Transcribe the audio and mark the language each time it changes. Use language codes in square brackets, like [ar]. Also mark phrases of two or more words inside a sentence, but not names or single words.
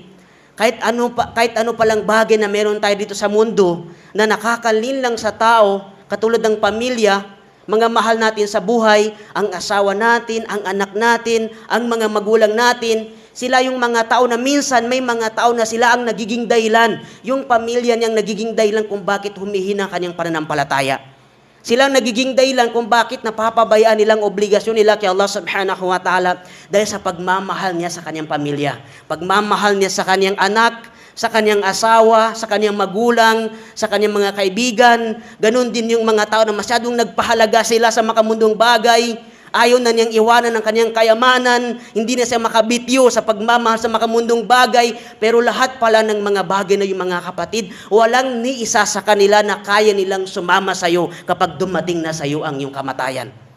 [tl] Kahit ano palang bagay na meron tayo dito sa mundo na nakakalin lang sa tao, katulad ng pamilya, mga mahal natin sa buhay, ang asawa natin, ang anak natin, ang mga magulang natin, sila yung mga tao na minsan may mga tao na sila ang nagiging dahilan. Yung pamilya niyang nagiging dahilan kung bakit humihina ang kanyang pananampalataya. Sila ang nagiging dahilan kung bakit napapabayaan nilang obligasyon nila kay Allah [ar] سبحانه وتعالى [tl] dahil sa pagmamahal niya sa kanyang pamilya. Pagmamahal niya sa kanyang anak, sa kanyang asawa, sa kanyang magulang, sa kanyang mga kaibigan. Ganon din yung mga tao na masyadong nagpahalaga sila sa makamundong bagay. Ayaw na niyang iwanan ang kanyang kayamanan, hindi na siya makabityo sa pagmamahal sa makamundong bagay, pero lahat pala ng mga bagay na yung mga kapatid, walang ni isa sa kanila na kaya nilang sumama sa iyo kapag dumating na sa iyo ang iyong kamatayan.